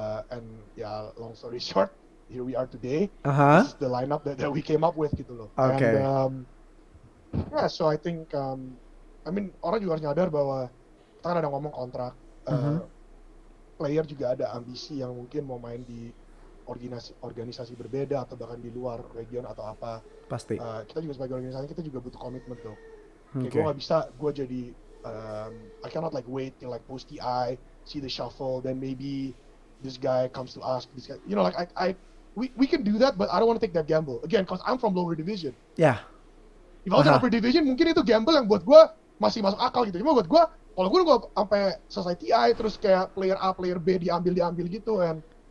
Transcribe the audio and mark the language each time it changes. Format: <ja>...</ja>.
<en>And yeah, long story short, here we are today. This is the lineup that we came up with gitu loh. Okay. And yeah, so I think I mean</en> <id>orang juga harus nyadar bahwa kita kan ada ngomong kontrak, player juga ada ambisi yang mungkin mau main di organisasi berbeda atau bahkan di luar region atau apa. Pasti. Kita juga sebagai organisasi kita juga butuh komitmen dong.</id> <en>Okay.</en> <id>Gue nggak bisa jadi</id> <en>I cannot like wait till like post TI, see the shuffle, then maybe this guy comes to us. This guy, you know, like we can do that, but I don't want to take that gamble again because I'm from lower division. Yeah. If I was in upper division,</en> <id>mungkin itu gamble yang buat gue masih masuk akal gitu. Cuma buat gue, kalau gue sampai selesai TI terus kayak player A, player B diambil gitu, and</id>